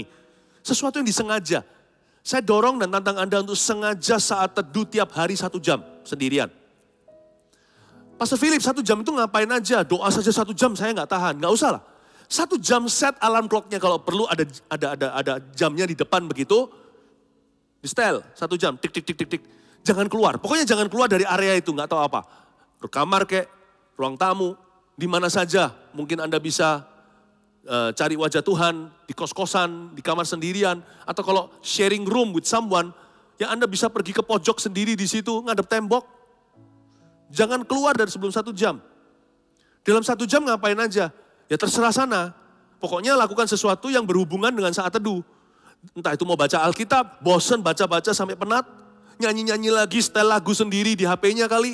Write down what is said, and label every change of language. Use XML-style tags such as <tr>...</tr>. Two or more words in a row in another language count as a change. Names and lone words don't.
<id>Sesuatu yang disengaja. Saya dorong dan tantang Anda untuk sengaja saat teduh tiap hari 1 jam sendirian. Pastor Philip 1 jam itu ngapain aja? Doa saja 1 jam saya nggak tahan, nggak usah lah. 1 jam set</id> <en>alarm clocknya,</en> <id>kalau perlu ada jamnya di depan begitu. Di setel 1 jam, tik tik tik tik tik. Jangan keluar, pokoknya jangan keluar dari area itu, nggak tahu apa. Kamar kek, ruang tamu, di mana saja mungkin Anda bisa cari wajah Tuhan di kos-kosan, di kamar sendirian, atau kalau</id> <en>sharing room with someone,</en> <id>ya Anda bisa pergi ke pojok sendiri di situ, ngadep tembok. Jangan keluar dari sebelum 1 jam. Dalam 1 jam ngapain aja? Ya terserah sana. Pokoknya lakukan sesuatu yang berhubungan dengan saat teduh. Entah itu mau baca Alkitab, bosen baca-baca sampai penat, nyanyi-nyanyi lagi setel lagu sendiri di HP-nya kali.</id>